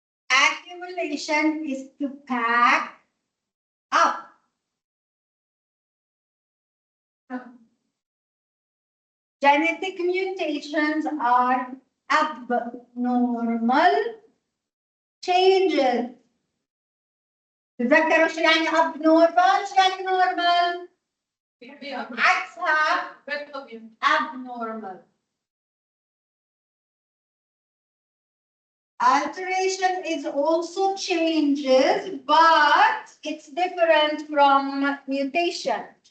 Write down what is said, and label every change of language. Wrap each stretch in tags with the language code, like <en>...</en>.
<en>Accumulation is to pack up. Genetic mutations are abnormal changes.</en> <ar>تذكروا شو يعني abnormal؟ شو يعني normal؟ عكسها abnormal.</ar> <en>Alteration is also changes, but it's different from mutation.</en>